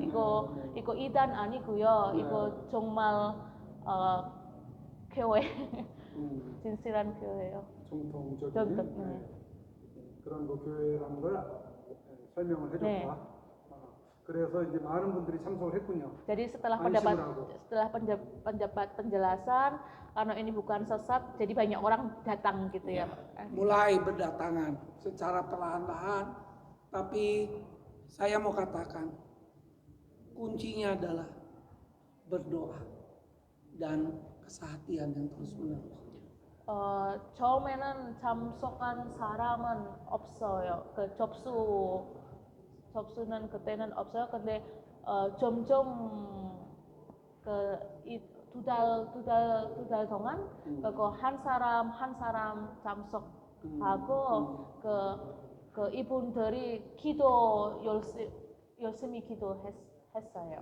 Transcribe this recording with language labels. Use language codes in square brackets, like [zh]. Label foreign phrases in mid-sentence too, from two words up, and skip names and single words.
[ko] 이거 이단 아니고요. 이거 정말 교회 진실한 교회예요. 정통적인 그런 교회라는 걸 설명을 해줬다. 네. 그래서 이제 많은 분들이 참석을 했군요. [id] Jadi setelah penjelasan karena ini bukan sesat, jadi banyak orang datang gitu ya. Mulai berdatangan secara perlahan-lahan, tapi saya mau katakan kuncinya adalah berdoa dan kesehatian yang terus-menerus. [ko] 처음에는 참석한 사람은 없어요. 접수는 그때는 없어요. 근데 점점 두 달 동안 한 사람 참석하고 이분들이 열심히 기도했어요.